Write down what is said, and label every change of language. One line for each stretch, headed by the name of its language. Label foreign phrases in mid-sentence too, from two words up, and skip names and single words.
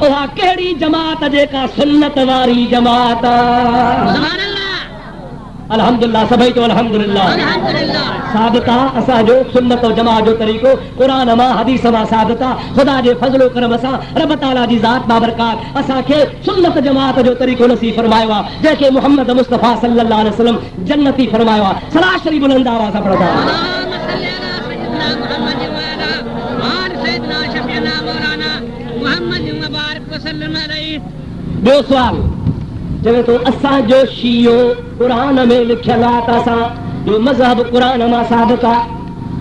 Sindhi: उहा कहिड़ी जमात जेका सुन्नत वारी जमात आहे। अल्हम्दुलिल्लाह, सभई चओ अल्हम्दुलिल्लाह। साबित आहे असांजो सुन्नत और जमात जो तरीक़ो, क़ुरान मां हदीस मां साबित आहे। ख़ुदा जे फज़लो करम सां रब ताला जी ज़ात बाबरकात असांखे सुन्नत जमात जो तरीक़ो नसीब फरमायो आहे, जंहिंखे मुहम्मद मुस्तफ़ा
Arabic: صلى الله عليه وسلم
Sindhi: जन्नती फरमायो आहे। सलाह शरीफ़ बुलंद आवाज़ सां पढ़ंदा। ॿियो सुवाल चवे थो, असांजो शीयो क़ुरान में लिखियल आहे त असांजो मज़हब क़ुरान मां साबित आहे।